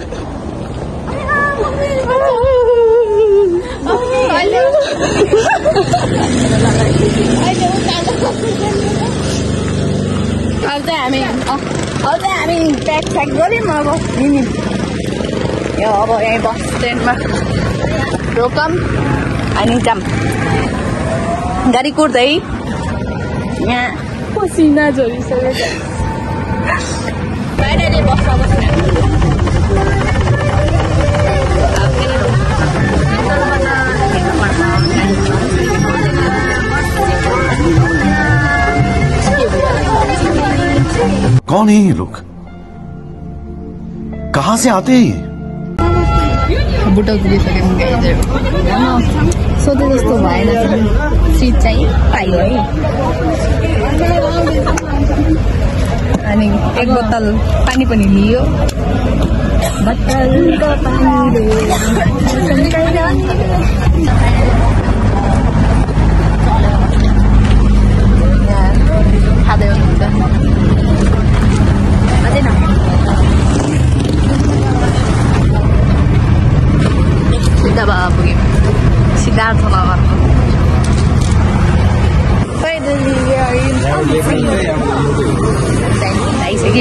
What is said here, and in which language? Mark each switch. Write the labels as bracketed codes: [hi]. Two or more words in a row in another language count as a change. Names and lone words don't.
[ne] अब चाहिँ हामी प्याक गऱ्यौँ अब यो अब यहीँ बस स्ट्यान्डमा रोकम अनि जाम गाडी कुर्दै यहाँ पसिना झरिसकेको बाहिरले बस्न बस्ने [hi] कौन है ये लोग कहाँ से आते हैं [ne] बुटो पुगिसक्यौँ सोधे जस्तो भएन सिट चाहिँ पाइयो है अनि एक बोतल पानी पनि लियो खाँदै हुनुहुन्छ अझै न सिधा भए पुग्यौँ सिद्धार्थ नगरको आइसक्यौँ